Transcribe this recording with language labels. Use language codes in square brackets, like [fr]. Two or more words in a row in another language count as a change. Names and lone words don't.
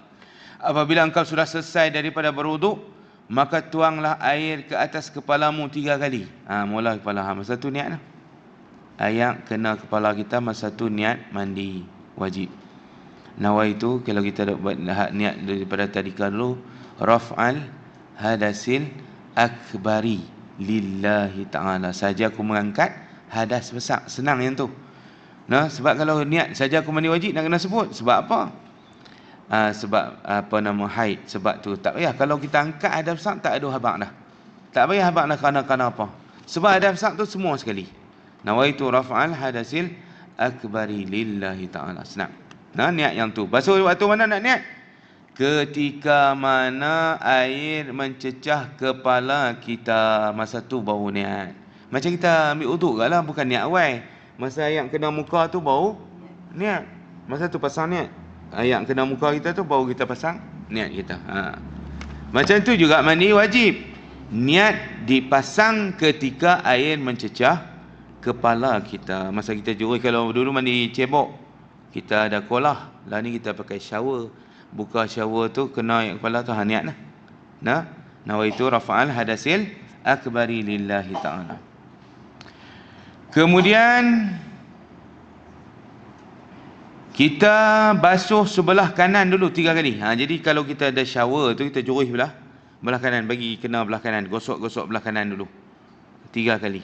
[ms] Apabila engkau sudah selesai daripada berwuduk, maka tuanglah air ke atas kepalamu 3 kali. Mula kepala. Masa tu niat lah. Air kena kepala kita, masa tu niat mandi wajib. Nawaitu, kalau kita buat niat daripada tadika dulu, [ar] raf'al hadasil akbari lillahi ta'ala. [ms] Saja aku mengangkat hadas besar. Senang yang tu. Sebab kalau niat saja aku mandi wajib, nak kena sebut. Sebab apa? Sebab haid. Sebab tu tak payah. Kalau kita angkat hadas besar, tak ada habaq dah. Tak payah habaq dah kerana apa. Sebab hadas besar tu semua sekali. [ar] Nawaitu raf'al hadasil akbari lillahi ta'ala. [ms] Senang. Niat yang tu. Basuh waktu mana nak niat? Ketika mana air mencecah kepala kita, masa tu baru niat. Macam kita ambil uduk lah, bukan niat awal. Masa yang kena muka tu baru niat. Masa tu pasang niat. Yang kena muka kita tu baru kita pasang niat kita. Macam tu juga mandi wajib. Niat dipasang ketika air mencecah kepala kita. Masa kita jurus, kalau dulu mandi cebok, kita ada kolah. Lah ni kita pakai shower. Buka shower tu kena kepala tu niat lah. [ar] Nawaitu rafa'al hadasil akbari lillahi ta'ala. [ms] Kemudian kita basuh sebelah kanan dulu 3 kali. Jadi kalau kita ada shower tu, kita jurus belah kanan, bagi kena belah kanan, gosok-gosok belah kanan dulu 3 kali.